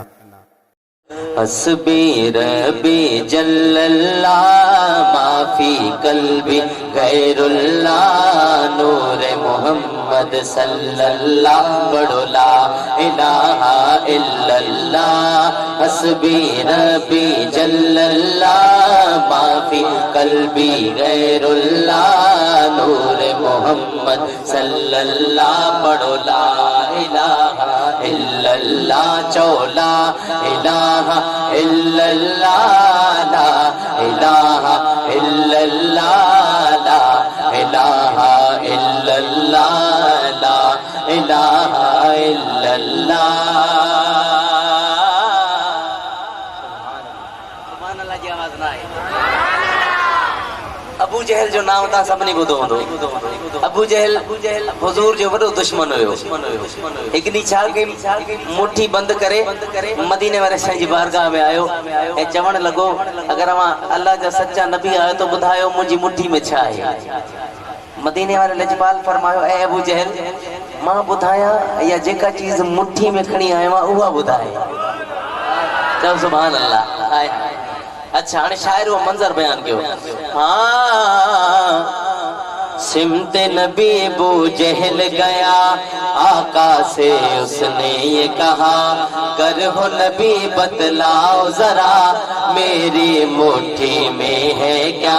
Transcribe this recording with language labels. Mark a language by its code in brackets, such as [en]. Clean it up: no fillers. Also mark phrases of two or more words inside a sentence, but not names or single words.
[ar] حسبي ربي جل الله ما في قلبي غير الله نور محمد صلى الله पढ़ो لا إله إلا الله. حسبي ربي جل الله ما في قلبي غير الله نور محمد صلى الله पढ़ो لا إله إلا الله لا إله إلا الله لا إله إلا الله لا إله إلا الله لا إله إلا الله. سبحان الله [sd] जी आवाज ना है। अबू जहल जो नाम था सबने ॿुधो हूंदो। अबू जहल हुजूर जो वॾो दुश्मन हुयो। एक ॾींहुं छा कई मुट्ठी बंद करे मदीने वारे साईं जी बारगाह में आयो ऐं चवण लॻो अगर मां अल्लाह जा सच्चा नबी आयो तो ॿुधायो मुंहिंजी मुट्ठी में छा आहे। मदीने वारे लजपाल फरमायो ऐ अबू जहल मां ॿुधायां या जेका चीज मुट्ठी में खणी आयो आहियां उहा ॿुधाए। चओ [ar] سبحان الله. [sd] हाय हाय। अच्छा हाणे शायर वो मंजर बयान कयो। [ur] ہاں سمت نبی ابو جہل گیا آقا سے اس نے یہ کہا کر ہو نبی بتلاؤ ذرا میری مٹھی میں ہے کیا.